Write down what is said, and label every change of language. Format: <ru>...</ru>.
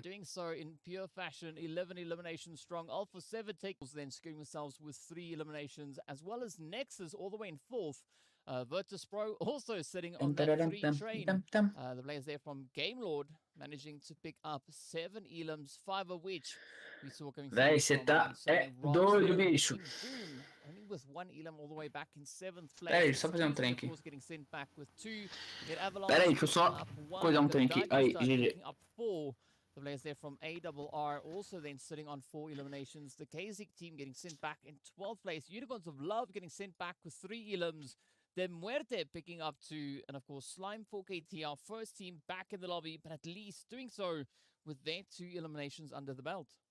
<en>doing so in pure fashion. 11 eliminations strong. Alpha 7 tables, then securing themselves with 3 eliminations, as well as Nexus all the way in 4th. Virtus Pro also sitting on that 3 train. The players there from Game Lord managing to pick up 7 elims, 5 of which we saw coming through.</en> <pt>Véi, você tá doido, bicho.</pt> <en>Only with 1 elim all the way back in 7th place.</en> <pt>Peraí, só fazer um trem aqui.</pt> <en>Getting sent back with 2.</en> <pt>Peraí, deixa eu só coisar um trem aqui. Aí, GG.</pt> <en>Up 4. The players there from ARR also then sitting on 4 eliminations. The KZIC team getting sent back in 12th place. Unicorns of Love getting sent back with 3 elims. Then MUERTE picking up 2. And of course, Slime 4KT, our first team back in the lobby, but at least doing so with their 2 eliminations under the belt.</en>